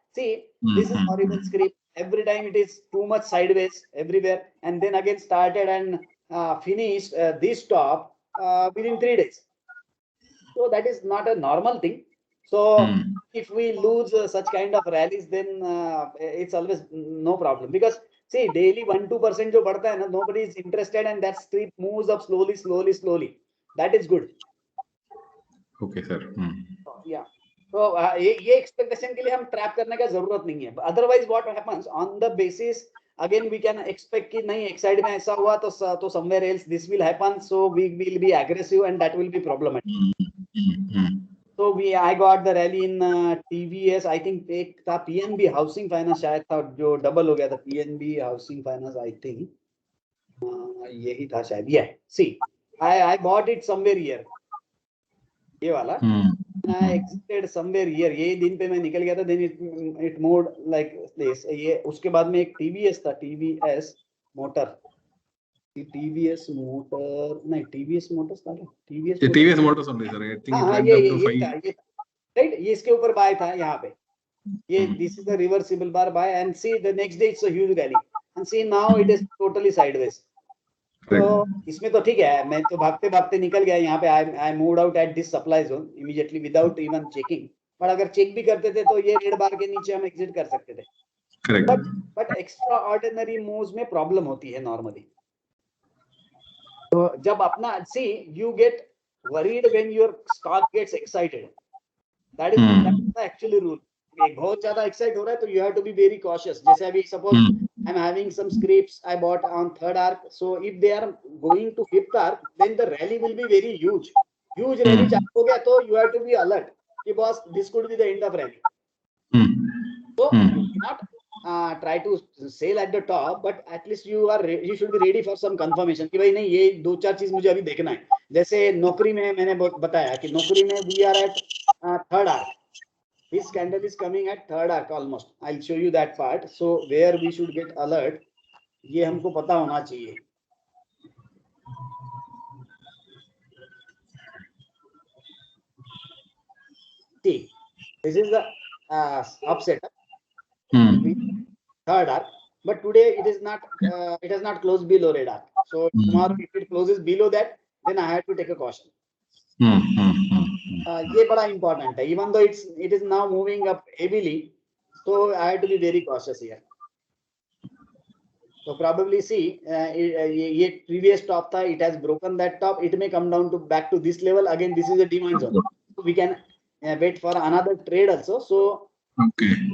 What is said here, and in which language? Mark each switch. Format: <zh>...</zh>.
<en>See, this is horrible script. Every time it is too much sideways everywhere, and then again started and finished this top within 3 days. So that is not a normal thing. So if we lose such kind of rallies, then it's always no problem, because see daily 1-2%</en> <hi>जो बढ़ता है ना,</hi> <en>nobody is interested, and that street moves up slowly. That is good. Okay, sir. Yeah.</en> <hi>तो ये expectation के लिए हम trap करने का जरूरत नहीं है.</hi> <en>Otherwise what happens on the basis, again we can expect</en> <hi>कि नहीं एक साइड में ऐसा हुआ तो</hi> <en>somewhere else this will happen, so we will be aggressive and that will be problematic. So I got the rally in TVS.</en> <hi>I think एक था PNB housing finance शायद था, जो डबल हो गया था. PNB housing finance I think यही था शायद.</hi> <en>Yeah. See, I bought it somewhere here.</en> <hi>ये वाला.</hi> <en>I exited somewhere here.</en> <hi>ये दिन पे मैं निकल गया था.</hi> <en>Then it moved like this.</en> <hi>ये उसके बाद में एक TVS था. TVS motor. TVS मोटर नहीं, TVS मोटर्स था क्या?</hi> <en>TVS Motors only, sir. I think it went</en> <hi>ये</hi> <en>up to 5.</en> <hi>ये राइट. ये इसके ऊपर बाय था यहाँ पे.</hi> <en>ये this is the reversible bar buy, and see the next day it's a huge rally, and see now it is totally sideways.</en> <hi>तो इसमें तो ठीक है, मैं तो भागते निकल गया यहाँ पे.</hi> <en>I moved out at this supply zone immediately without even checking.</en> <hi>पर अगर चेक भी करते थे तो ये रेड बार के नीचे हम एग्जिट कर सकते थे. बट एक्स्ट्रा ऑर्डिनरी मूव्स में प्रॉब्लम होती है नॉर्मली. तो जब अपना</hi> <en>See you get worried when your stock gets excited. That is the actually rule.</en> <hi>बहुत ज्यादा एक्साइट हो रहा है तो</hi> <en>You have to be very cautious. जैसे अभी suppose I am having some scripts I bought on third arc, so if they are going to fifth arc then the rally will be very huge</en> <hi>rally चालू हो गया तो</hi> <en>You have to be alert कि boss this could be the end of rally. So you cannot try to sell at the top, but at least you should be ready for some confirmation</en> <hi>कि भाई नहीं ये 2-4 चीज मुझे अभी देखना है. जैसे नौकरी में मैंने बताया कि नौकरी में</hi> <en>we are at third arc. This candle is coming at third arc almost. I'll show you that part. So where we should get alert,</en> <hi>ये हमको पता होना चाहिए.</hi> <en>See, this is the upset. Third arc, but today it is not. It has not closed below red arc. So tomorrow, if it closes below that, then I have to take a caution.</en> <hi>ये बड़ा important है.</hi> <en>Even though it is now moving up heavily, so I have to be very cautious here. So probably see, ये previous top था. It has broken that top. It may come down to back to this level again. This is a demand zone. So we can wait for another trade also. So. Okay.</en>